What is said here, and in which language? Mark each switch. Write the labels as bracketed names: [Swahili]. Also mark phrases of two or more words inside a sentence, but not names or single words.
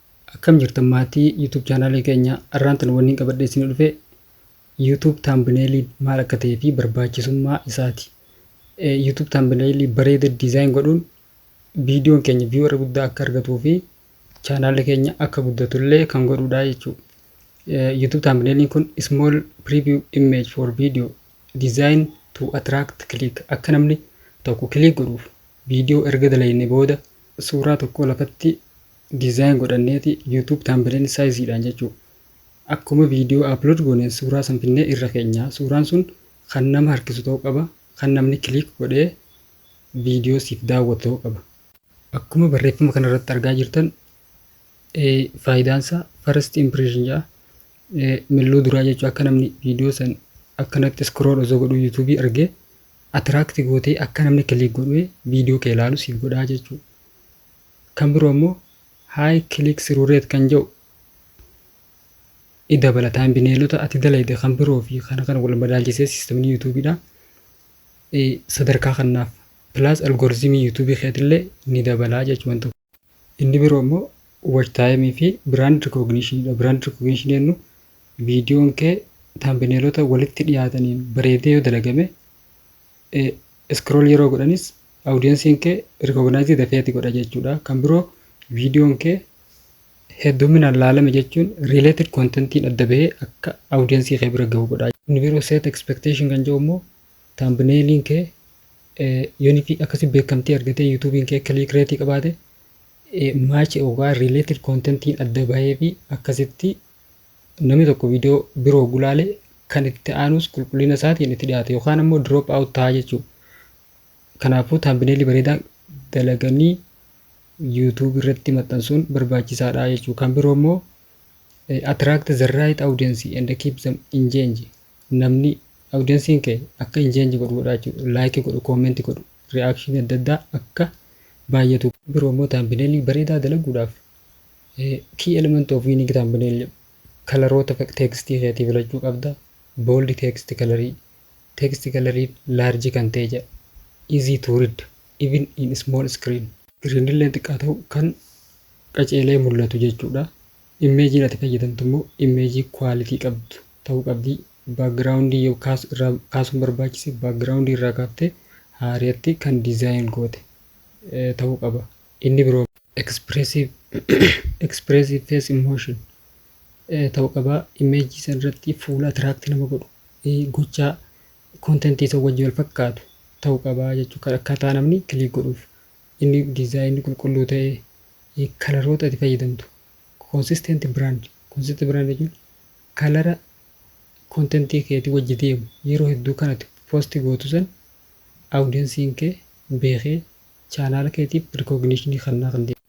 [Oromo] Akkam jirtan maatii YouTube chaanaalii keenya irraantan wanni qabadhee isin dhufe YouTube thumbnailii maal akka ta'ee fi barbaachisummaa isaati. YouTube thumbnailii bareeda diizaayin godhuun viidiyoon keenya viewer guddaa akka argatuu fi chaanaalii keenya akka guddatullee kan godhudha jechuudha. YouTube thumbnailiin kun [English] small preview image for video design to attract click [Oromo] akka namni tokko click godhuuf viidiyoo erga dalagne booda suuraa tokko lafatti design godhanneeti YouTube thumbnail sizeedhaan jechuudha. Akkuma viidiyoo upload gooneen suuraa san finnee irra keenya suuraan sun kan nama harkisu ta'uu qaba, kan namni click godhee viidiyoo siif daawwatu ta'uu qaba. Akkuma barreeffama kana irratti argaa jirtan faayidaan isaa [English] first impression [Oromo] jedha. Milluu duraa jechuun akka namni viidiyoo san akkanatti scroll osoo godhu YouTube argee attract gootee akka namni click godhee viidiyoo kee ilaalu siif godhaa jechuudha. Kan biroo immoo [English] high click through rate [Oromo] kan jedhu dabala thumbnailota ati dalayde kan biroo fi kana wal madaalchisee siistemni YouTubeedha. Sadarkaa kanaaf plus algoritmii YouTube keetillee ni dabalaa jechuudha. Inni biroo immoo [English] watch time [Oromo] fi [English] brand recognition [Oromo] dha. [English] Brand recognition [Oromo] jennu viidiyoon kee thumbnailota walitti dhiyaataniin bareedee yoo dalagame scroll yeroo godhanis audiensiin kee recognize dafeeti godha jechuudha. Kan biroo viidiyoon kee hedduminaan laalame jechuun related contentiin adda bahee akka audiensii kee bira gahu godha. Inni biroo [English] set expectation [Oromo] kan jedhu immoo thumbnailiin kee yoonii fi akkasii beekamtii argatee YouTubein kee [English] click rate [Oromo] qabaate match yookaan related contentiin adda bahee fi akkasitti namni tokko viidiyoo biroo gulaalee kan itti aanus qulqullina isaatiin itti dhiyaate yookaan immoo [English] drop out [Oromo] ta'a jechuudha. Kanaafuu thumbnailii bareedaa dalaganii YouTube irratti maxxansuun barbaachisaadha jechuudha. Kan biroo immoo [English] attract the right audience and keep them engaged. [Oromo] Namni audiensiin kee akka engage godhudha jechuudha. Like godhu, comment godhu, reaction adda addaa akka baay'atu. Biroo immoo thumbnailii bareedaa dalaguudhaaf [English] key element of unique thumbnail [Oromo] kalaroota tekstii keetii filachuu qabda. [English] Bold text [Oromo] colorii, text colorii large kan ta'e jedha. [English] Easy to read even in small screen. [Oromo] Screen illee xiqqaa ta'u kan qaceelee mul'atu jechuudha. Imeejiin ati fayyadamtu immoo imeejii quality qabdu ta'uu qabdi. Backgroundii yoo kaasuun barbaachise backgroundii irraa kaaftee haariyatti kan design goote ta'uu qaba. Inni biroo [English] expressive face emotion [Oromo] ta'uu qaba. Imeejii san irratti fuula attract nama godhu gochaa content isa wajjin wal fakkaatu ta'uu qaba jechuudha. Akkaataa namni click godhuuf. Inni design qulqulluu ta'e kalaroota ati fayyadamtu [English] consistent brand [Oromo] jechuun kalara contentii keetii wajji deemu yeroo hedduu kanatti post gootu san audiensiin kee beekee chaanaala keetiif recognition kannaa kan deemu.